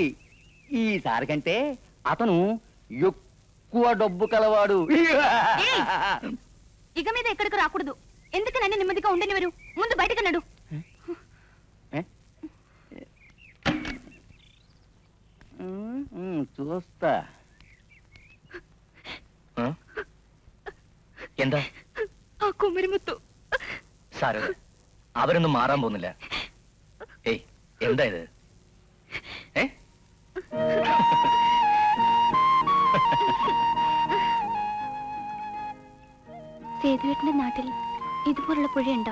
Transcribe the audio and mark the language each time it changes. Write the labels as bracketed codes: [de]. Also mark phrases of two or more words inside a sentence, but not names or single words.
[te] ఈసారి కంటే అతను ఎక్కువ డబ్బు కలవాడు. ఇక మీద ఎక్కడికి రాకూడదు. ఎందుకు నన్ను నెమ్మదిగా ఉండనివరు? ముందు బయటకు నడు. చూస్తా. [ml] എന്താ ആ കുമരിമുത്തു സാരമില്ല, അവരൊന്നും മാറാൻ പോകുന്നില്ല. ഏയ്, എന്താ ഇത്? സേതുവേട്ടന്റെ നാട്ടിൽ ഇതുപോലുള്ള പുഴയുണ്ടോ?